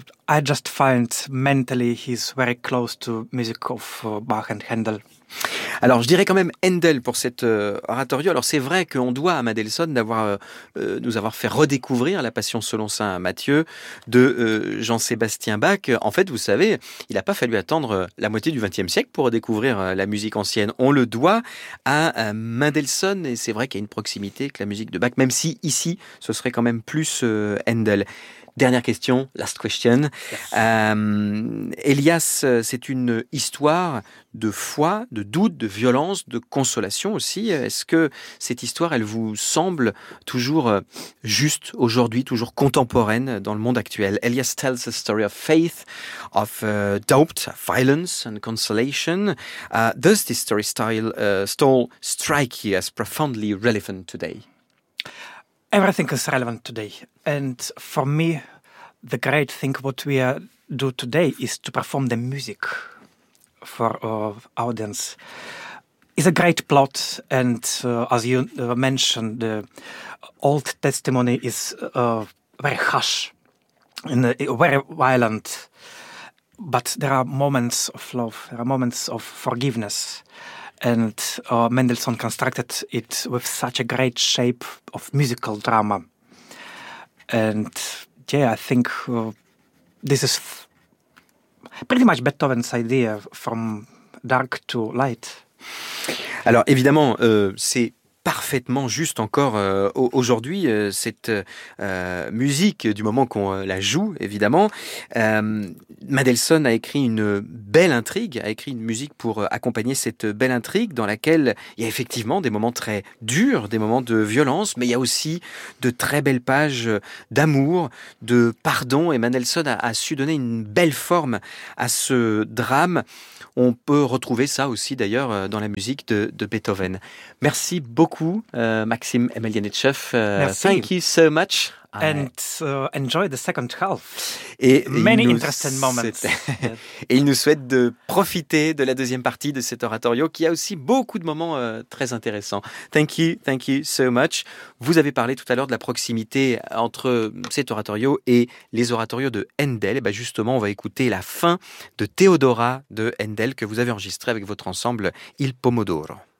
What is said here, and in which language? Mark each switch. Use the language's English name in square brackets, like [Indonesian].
[English] I just find mentally he's very close to music of Bach and Handel. [French] Alors, je dirais quand même Handel pour cet oratorio. Alors, c'est vrai qu'on doit à Mendelssohn d'avoir nous avoir fait redécouvrir la Passion selon saint Matthieu de Jean-Sébastien Bach. En fait, vous savez, il n'a pas fallu attendre la moitié du XXe siècle pour redécouvrir la musique ancienne. On le doit à Mendelssohn, et c'est vrai qu'il y a une proximité avec la musique de Bach, même si ici, ce serait quand même plus Handel. Dernière question, [English] last question. Yes. [French] Elias, c'est une histoire de foi, de doute, de violence, de consolation aussi. Est-ce que cette histoire, elle vous semble toujours juste aujourd'hui, toujours contemporaine dans le monde actuel? [English] Elias tells a story of faith, of doubt, violence and consolation. Does this story style strike you as profoundly relevant today? Everything is relevant today. And for me, the great thing what we do today is to perform the music for our audience. It's a great plot, and as you mentioned, the Old Testament is very harsh and very violent. But there are moments of love, there are moments of forgiveness. And Mendelssohn constructed it with such a great shape of musical drama. And yeah, I think this is pretty much Beethoven's idea, from dark to light. [French] Alors évidemment, c'est parfaitement juste encore aujourd'hui, cette musique, du moment qu'on la joue, évidemment. Mendelssohn a écrit une belle intrigue, a écrit une musique pour accompagner cette belle intrigue, dans laquelle il y a effectivement des moments très durs, des moments de violence, mais il y a aussi de très belles pages d'amour, de pardon, et Mendelssohn a su donner une belle forme à ce drame. On peut retrouver ça aussi, d'ailleurs, dans la musique de Beethoven. Merci beaucoup, Maxime Emelianichev. [English] Thank you so much. And enjoy the second half. [French] Et [English] many interesting moments. [French] Et il nous souhaite de profiter de la deuxième partie de cet oratorio, qui a aussi beaucoup de moments très intéressants. [English] Thank you so much. [French] Vous avez parlé tout à l'heure de la proximité entre cet oratorio et les oratorios de Händel. Et bien justement, on va écouter la fin de Théodora de Händel, que vous avez enregistrée avec votre ensemble Il Pomodoro.